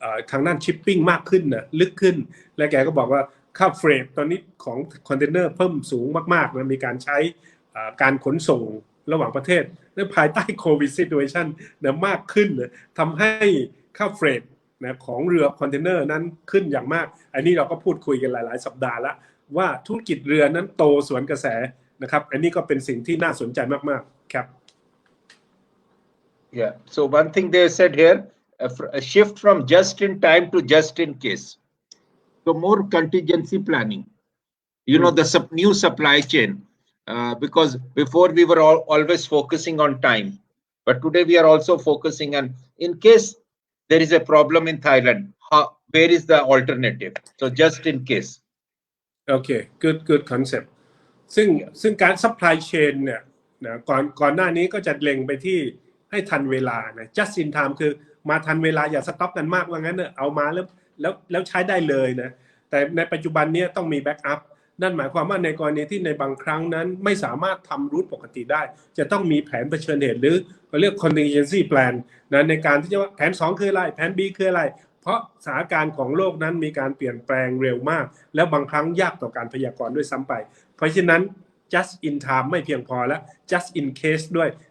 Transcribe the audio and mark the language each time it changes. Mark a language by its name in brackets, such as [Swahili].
[Thai] ทางด้านชิปปิ้งมากขึ้นนะลึกขึ้นและแกก็บอกว่าค่าเฟรทตอนนี้ของคอนเทนเนอร์เพิ่มสูงมากๆนะมีการใช้การขนส่งระหว่างประเทศและภายใต้โควิดซิทูเอชันนะมากขึ้นนะทำให้ค่าเฟรทนะของเรือคอนเทนเนอร์นั้นขึ้นอย่างมากอันนี้เราก็พูดคุยกันหลายๆสัปดาห์แล้วว่าธุรกิจเรือนั้นโตสวนกระแสนะครับอันนี้ก็เป็นสิ่งที่น่าสนใจมากๆครับ [English] Yeah, so one thing they said here, a shift from just in time to just in case. So more contingency planning, the new supply chain, because before we were always focusing on time, but today we are also focusing on, in case there is a problem in Thailand, where is the alternative? So just in case. Okay, good concept. [Thai] ซึ่งการ supply chain เนี่ยนะก่อนหน้านี้ก็จะเล็งไปที่ให้ทันเวลานะ just in time คือมาทันเวลาอย่าสต็อกกันมากว่างั้นเนอะเอามาแ ล้วใช้ได้เลยนะแต่ในปัจจุบันนี้ต้องมีแบ็กอัพนั่นหมายความว่าในกรณีที่ในบางครั้งนั้นไม่สามารถทำรูทปกติได้จะต้องมีแผนเผชิญเหตุหรือเขาเรียก contingency plan นะในการที่จะว่าแผน2คืออะไรแผน B คืออะไรเพราะสถานการณ์ของโลกนั้นมีการเปลี่ยนแปลงเร็วมากแล้วบางครั้งยากต่อการพยากรณ์ด้วยซ้ำไปเพราะฉะนั้น just in time ไม่เพียงพอแล้ว just in case ด้วย